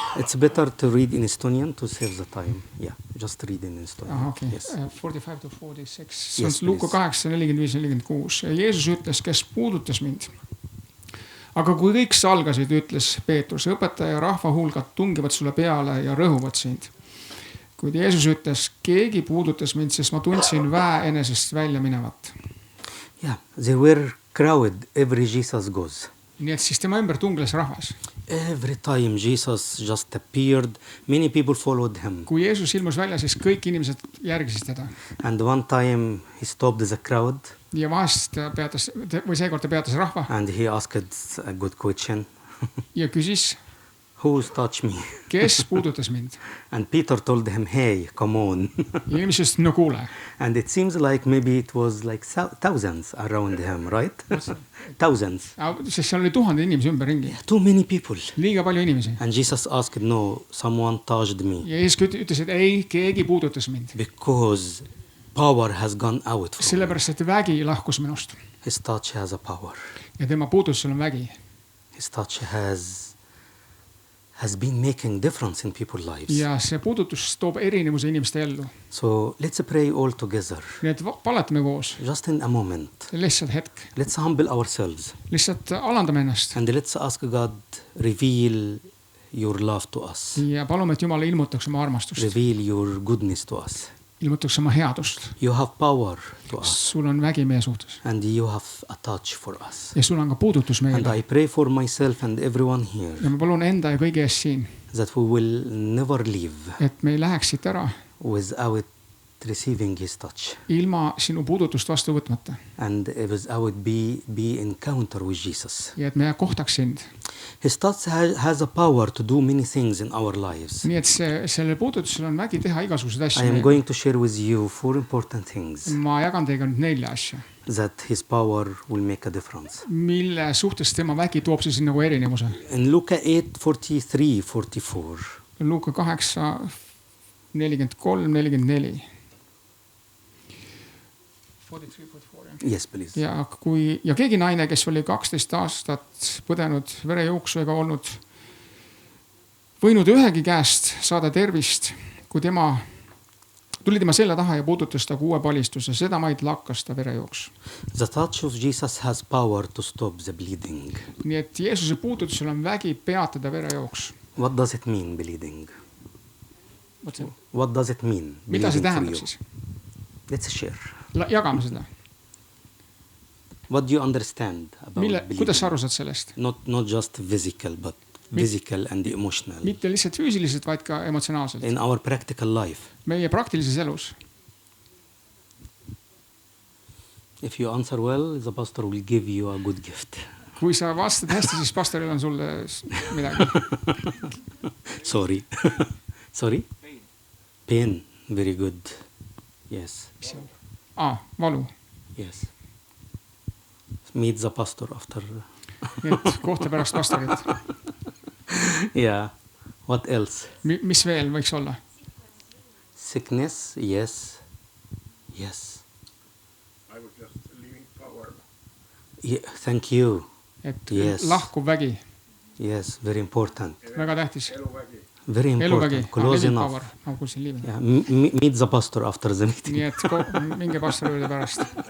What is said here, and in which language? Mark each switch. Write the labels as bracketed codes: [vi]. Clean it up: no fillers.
[en] It's better to read in Estonian to save the time. Yeah, just read in Estonian. Okay. Yes. 45 to 46. Yes, [et] Luuka 8:45-46. Jeesus ütles, kes puudutas mind. Aga kui kõik salgasid, ütles Peetrus, õpetaja rahva hulgad tungivad sulle peale ja rõhuvad sind. Kuid Jeesus ütles, keegi puudutas mind, sest ma tundsin väe enesest välja minevat. [en] Yeah, they were crowded every Jesus goes. [et] Nii et siis tema ümber tungles rahvas. [en] Every time Jesus just appeared, many people followed him. [et] Kui Jeesus ilmus välja, siis kõik inimesed järgisid teda. [en] And one time he stopped the crowd. [et] Ja vahest peatas, või seekord ta peatas rahva. [en] And he asked a good question. [et] Ja küsis, [en] Who's touched me? [et] kes puudutas mind? [en] And Peter told him, hey, come on. [et] Ja inimesed ütlesid, no kuule. [en] And it seems like maybe it was like thousands around him, right? Thousands. [et] Sest seal oli 1000 inimesi ümberringi. [en] Too many people. [et] Liiga palju inimesi. [en] And Jesus asked, no, someone touched me. [et] Ja Jeesus ütles, et ei, keegi puudutas mind. [en] Because power has gone out from me. [et] Sellepärast, et vägi lahkus minust. [en] His touch has a power. [et] Ja tema puudusel on vägi. [en] His touch has been making difference in people's lives. [et] Ja see puudutus toob erinevuse inimeste ellu. [en] So let's pray all together. [et] Nii et paletame koos. [en] Just in a moment. [et] Lihtsalt hetk. [en] Let's humble ourselves. [et] Lihtsalt alandame ennast. [en] And let's ask God, reveal your love to us. [et] Ja palume, et Jumal ilmutaks oma armastust. [en] Reveal your goodness to us. [et] Ilmutaks oma headust. [en] You have power to us. [et] Sul on vägi meie suhtes. [en] And you have a touch for us. [et] Ja sul on ka puudutus [en] And [et] meile. [en] I pray for myself and everyone here. [et] Ja ma palun enda ja kõigi ees siin. [en] That we will never leave. [et] Et me ei läheks siit ära. [en] Without receiving his touch. [et] Ilma sinu puudutust vastu võtmata. [en] And without be encounter with Jesus. [et] Ja et me kohtaks sind. [en] His touch has a power to do many things in our lives. [et] Nii et selle puudutusel on vägi teha igasuguseid asju. [en] I am going to share with you 4 important things. [et] Ma jagan teiega nüüd 4 asja. [en] That his power will make a difference. [et] Mille suhtes tema vägi toob siis nagu erinevuse. [en] In Luka 8:43-44. [et] Luuka 8:43-44. [en] Yes, please. [et] Ja keegi naine, kes oli 12 aastat põdenud verejooksu ega olnud võinud ühegi käest saada tervist, kui tuli tema selja taha ja puudutas ta uue palistuse, seda maid lakkas ta verejooks. [en] The touch of Jesus has power to stop the bleeding. [et] Nii et Jeesuse puudutusel on vägi peatada verejooks. [en] What does it mean, bleeding? What does it mean? [et] Mida see tähendab siis? [en] Let's share. [et] Jagame seda. [en] What do you understand about bleeding? [et] Kuidas sa aru saad sellest? [en] Not just physical, but physical and emotional. [et] Mitte lihtsalt füüsiliselt, vaid ka emotsionaalselt. [en] In our practical life. [et] Meie praktilises elus. [en] If you answer well, the pastor will give you a good gift. [et] Kui sa vastad hästi, siis pastoril on sulle midagi. [en] Sorry. Sorry? Pain. Very good. Yes. [et] Valu. [en] Yes. Meet the pastor after. [et] Nii et kohta pärast pastorit. [en] Yeah. What else? [et] Mis veel võiks olla? [en] Sickness. Yes. Yes. I was just leaving power. Yeah, thank you. Et yes. [et] Lahkuv vägi. [en] Yes, very important. [et] Väga tähtis. Eluvägi. [en] Very important. Close enough. Yeah. Meet the pastor after the meeting. [et] Nii et minge pastori juurde pärast.